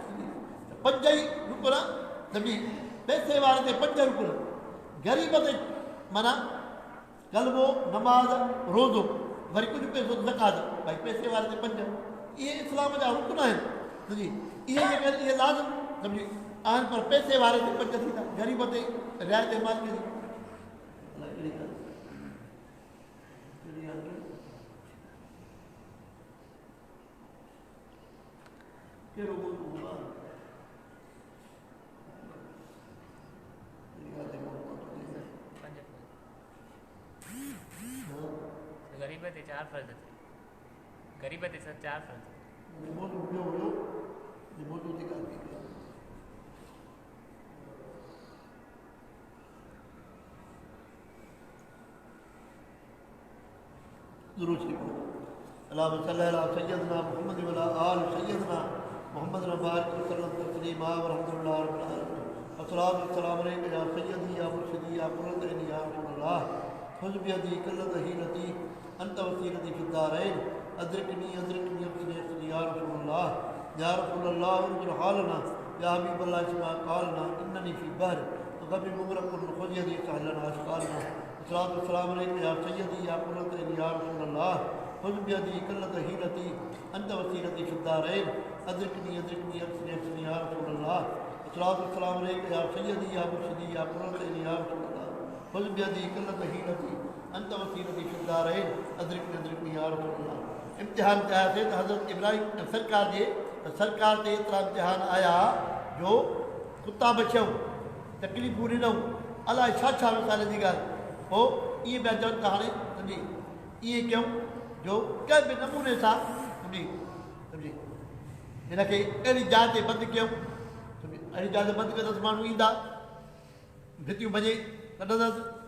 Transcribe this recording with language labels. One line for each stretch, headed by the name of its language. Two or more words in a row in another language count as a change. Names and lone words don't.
Sindhi: 5 ई रुकन सम्झी पैसे वारे ते 5 रुकन ग़रीब ते माना कलमो नमाज़ रोज़ो वरी कुझु पैसो ज़कात भई पैसे वारे ते 5 इहे इस्लाम जा रुकन आहिनि सम्झी इहे जेके इहे लाज़िम सम्झी आहिनि पर पैसे वारे ते 5 थींदा ग़रीब ते रियायत माल में कहिड़ो गरीब ते 4 फर्ज थे गरीब ते 4 फर्ज
Arabic: الله صلى الله عليه سيدنا محمد وعلى آل سيدنا محمد ربار وسلم تسليما ورحمة الله رب العالمين الصلاة والسلام عليك يا سيدي يا مرشدي يا قرة عيني يا رسول الله خذ بيدي قلت حيلتي أنت وسيلتي في الدارين أدركني أدركني يا رسول الله انظر حالنا يا حبيب الله اسمع قالنا إنني في بحر غبي مغرق خذ يدي سهل لنا إشكالنا الصلاة والسلام عليك يا سيدي يا قرة عيني يا رسول الله خذ بيدي قلت حيلتي أنت وسيلتي في الدارين أدركني أدركني أكسني أكسني يا رسول الله الصلاة والسلام عليك يا سيدي يا مرشدي يا قرة عيني يا رسول الله خذ بيدي قلت حيلتي أنت وسيلتي في الدارين أدركني أدركني يا رسول الله
Sindhi: इम्तिहान कयासीं त हज़रत इब्राहिम सरकार जे सरकार ते एतिरा इम्तिहान आया जो कुता बचियऊं तकलीफ़ूं ॾिनऊं अलाए छा छा मिसाल जी ॻाल्हि पोइ इएं पिया चवनि त हाणे सम्झी इएं कयूं जो कंहिं बि नमूने सां सम्झी सम्झी हिनखे अहिड़ी जाइ ते बंदि कयूं सम्झी अहिड़ी जाइ ते बंदि कंदसि माण्हू ईंदा भितियूं भॼे कढंदसि